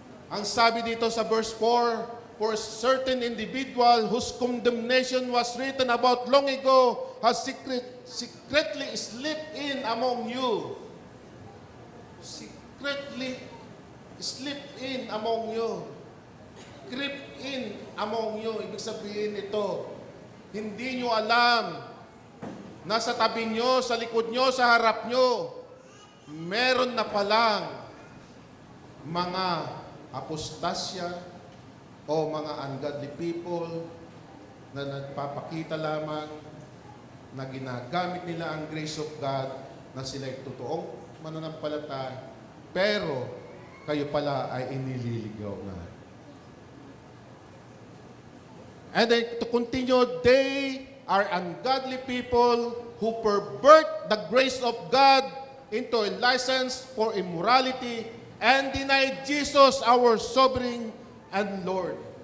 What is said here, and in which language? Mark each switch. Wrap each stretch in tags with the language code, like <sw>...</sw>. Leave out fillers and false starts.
<tl>Ang sabi dito sa</tl> <en>verse 4, for a certain individual whose condemnation was written about long ago has secretly slipped in among you. Secretly slipped in among you. Creep in among you.</en> <tl>Ibig sabihin ito, hindi nyo alam, nasa tabi nyo, sa likod nyo, sa harap nyo, meron na palang mga apostasya, o mga ungodly people na nagpapakita lamang na ginagamit nila ang grace of God na sila'y totoong mananampalataya, pero kayo pala ay inililigaw na.</tl> <en>And then to continue, they are ungodly people who pervert the grace of God into a license for immorality and deny Jesus, our sovereign and Lord.</en>